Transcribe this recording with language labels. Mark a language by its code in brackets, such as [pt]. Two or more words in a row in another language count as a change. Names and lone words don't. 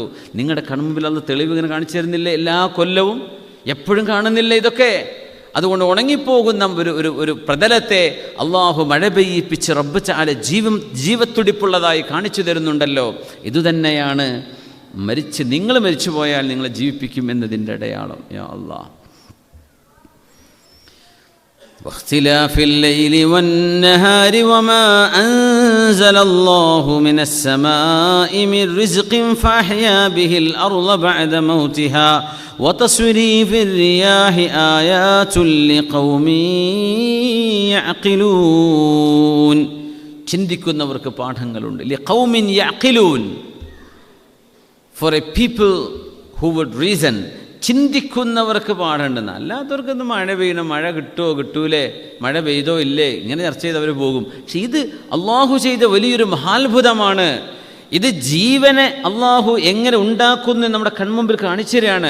[ml] നിങ്ങളുടെ കൺമുമ്പിൽ അന്ന് തെളിവ് ഇങ്ങനെ കാണിച്ചു തരുന്നില്ലേ? എല്ലാ കൊല്ലവും എപ്പോഴും കാണുന്നില്ല ഇതൊക്കെ? അതുകൊണ്ട് ഉണങ്ങിപ്പോകുന്ന ഒരു പ്രതലത്തെ അള്ളാഹു മഴ പെയ്യിപ്പിച്ച് റബ്ബ് തആല ജീവത്തുടിപ്പുള്ളതായി കാണിച്ചു തരുന്നുണ്ടല്ലോ. ഇതുതന്നെയാണ് നിങ്ങൾ മരിച്ചു പോയാൽ നിങ്ങളെ ജീവിപ്പിക്കും എന്നതിൻ്റെ അടയാളം. [ar] يا الله. واختلاف الليل والنهار وما أنزل الله من السماء من رزق فأحيا به الأرض بعد موتها وتصريف الرياح آيات لقوم يعقلون. [ml] ചിന്തിക്കുന്നവർക്ക് പാഠങ്ങളുണ്ട്. [ar] لقوم يعقلون, [en] for a people who would reason, [ml] ചിന്തിക്കുന്നവർക്ക് പാടുണ്ടെന്ന്. അല്ലാത്തവർക്കൊന്ന് മഴ പെയ്യണം, മഴ കിട്ടുമോ കിട്ടൂലേ, മഴ പെയ്തോ ഇല്ലേ, ഇങ്ങനെ ചർച്ച ചെയ്ത് അവർ പോകും. പക്ഷെ ഇത് അള്ളാഹു ചെയ്ത വലിയൊരു മഹാത്ഭുതമാണ്. ഇത് ജീവനെ അള്ളാഹു എങ്ങനെ ഉണ്ടാക്കുന്നു നമ്മുടെ കൺമുമ്പിൽ കാണിച്ചു തരികയാണ്.